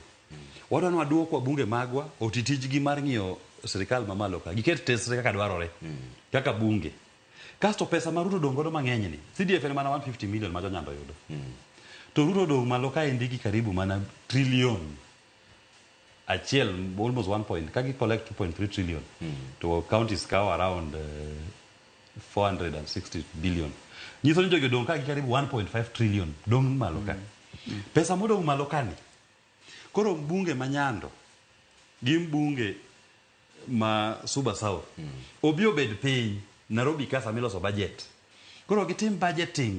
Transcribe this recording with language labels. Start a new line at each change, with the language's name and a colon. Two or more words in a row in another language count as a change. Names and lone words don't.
Luo (Kenya and Tanzania): Wadwa waduoko wabunge magwa otitijgi mar ng'iyo sirkal mamalo ka. Giket tesre kaka dwarore. Kaka bunge. Kasto pesa ma Ruto dongodo mang'eny ni. CDF en mana 150 million ma jonyando yudo. To Ruto dong malo ka endi gi karibu mana trillion. Achiel almost 1 point. Kagi collect 2.3 trillion. To counties cow around 460 billion. Nyiso ni jogo dong ka gi karibu 1.5 trillion. Dong malo ka. Pesa modong malo ka ni. Koro mbunge manyando gi mbunge ma Suba South. Obio bed piny Nairobi kasa miloso budget. Koro gitim budgeting.